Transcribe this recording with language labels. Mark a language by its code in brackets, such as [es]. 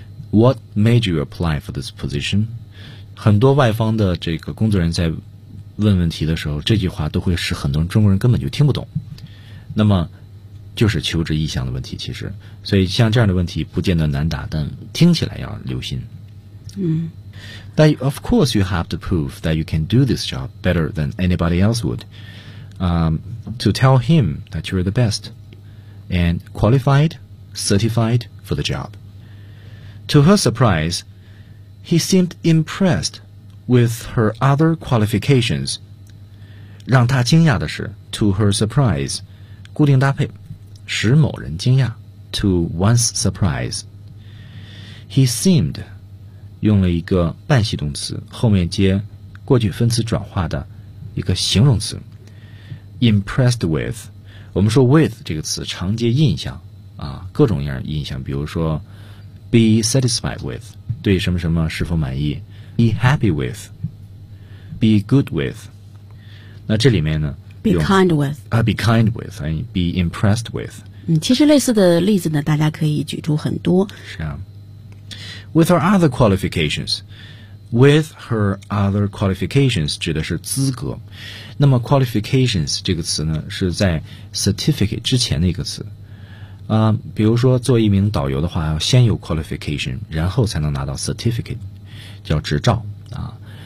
[en] What made you apply for this position? [zh] 很多外方的这个工作人员在问问题的时候，这句话都会使很多中国人根本就听不懂。那么就是求职意向的问题，其实，所以像这样的问题不见得难答，但听起来要留心。嗯。 [en] 但 of course you have to prove that you can do this job better than anybody else would. To tell him that you're the best and qualified, certified for the job. To her surprise,He seemed impressed with her other qualifications. [zh] 让他惊讶的是 [en] to her surprise, [zh] 固定搭配，使某人惊讶 [en] to one's surprise. He seemed, [zh] 用了一个半系动词，后面接过去分词转化的一个形容词 [en] impressed with. [zh] 我们说 with 这个词常接印象啊，各种样印象，比如说 [en] be satisfied with. [zh] 对什么什么是否满意 ？ [en] Be happy with, be good with。 [zh] 那这里面呢 [en] ？Be kind with 啊 ，be kind with， 哎 ，be impressed with。 [zh] 嗯，其实类似的例子呢，大家可以举出很多。是啊。 [en] With her other qualifications, with her other qualifications [zh] 指的是资格。那么 qualifications 这个词呢，是在 certificate 之前的一个词。比如说做一名导游的话，要先有 qualification， 然后才能拿到 certificate， 叫执照啊。